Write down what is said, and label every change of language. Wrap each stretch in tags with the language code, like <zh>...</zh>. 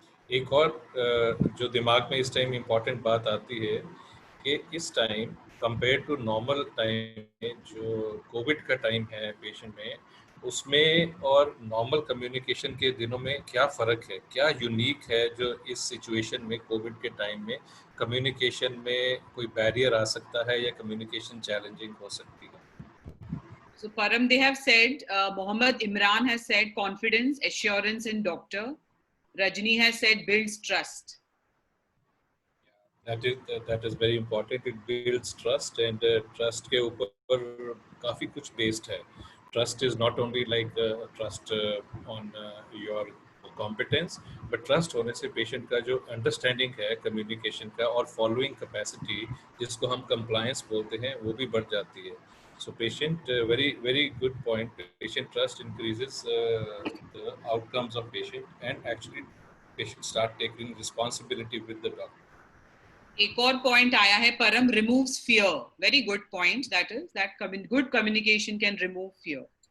<hi>एक और जो दिमाग में इस टाइम इम्पोर्टेंट बात आती है कि इस time compare to normal time में जो कोविड का टाइम है पेशेंट में, उसमें और नॉर्मल कम्युनिकेशन के दिनों में क्या फ़र्क है, क्या यूनिक है जो इस सिचुएशन में कोविड के टाइम में कम्युनिकेशन में कोई बैरियर आ सकता है या कम्युनिकेशन चैलेंजिंग हो सकती है?</hi> <en>So Param, they have said, Mohammed Imran has said confidence, assurance in doctor. Rajni has said builds trust. That is very important. It builds trust and trust</en> <hi>के ऊपर काफी कुछ</hi> <en>based</en> <hi>है.</hi> <en>Trust is not only like trust on your competence, but trust</en> <hi>होने से</hi> <en>patient का जो understanding है communication का और following capacity</en> <hi>जिसको हम compliance बोलते हैं वो भी बढ़ जाती है.</hi> <en>So patient very good point. Patient trust increases the outcomes of patient and actually patient start taking responsibility with the doctor.</en> <hi>एक और पॉइंट आया है परम,</hi> <en>removes fear. Very good point. That is that good communication can remove fear.</en>